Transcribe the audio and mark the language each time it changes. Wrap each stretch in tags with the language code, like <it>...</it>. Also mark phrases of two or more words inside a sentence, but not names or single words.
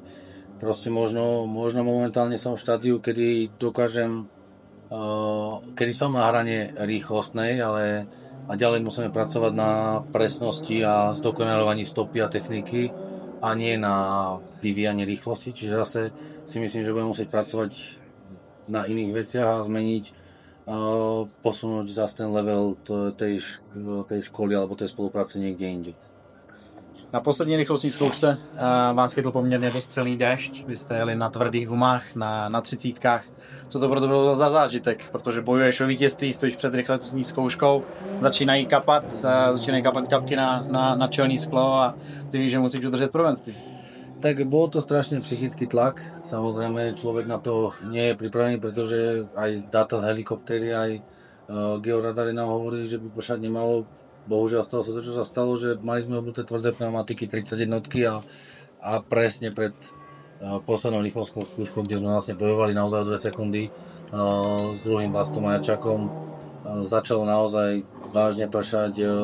<sk>Proste možno momentálne som v štádiu, kedy dokážem, kedy som na hrane rýchlostnej, ale a ďalej musíme pracovať na presnosti a zdokonalovaní stopy a techniky a nie na vyvíjanie rýchlosti. Čiže zase si myslím, že budeme musieť pracovať na iných veciach a zmeniť, posunúť zase ten level tej školy alebo tej spolupráce niekde inde.</sk> <cs>Na poslední rychlostní zkoušce vás chytl poměrně dost celý déšť. Vy jste jeli na tvrdých gumách, na 30. Co to pro to bylo za zážitek? Protože bojuješ o vítězství, stojíš před rychlostní zkouškou, začínají kapat kapky na čelní sklo a ty víš, že musíš udržet prvenství.</cs> <sk>Tak bol to strašne psychický tlak. Samozrejme, človek na to nie je pripravený, pretože aj dáta z helikoptéry, aj georadary nám hovorili, že by pršať nemalo. Bohužiaľ stalo sa to, čo sa stalo, že mali sme obnuté tvrdé pneumatiky 31 a presne pred poslednou rýchlostnou skúškou, kde sme vlastne bojovali naozaj o 2 sekundy s druhým Vlastom Majačakom, začalo naozaj vážne pršať</sk>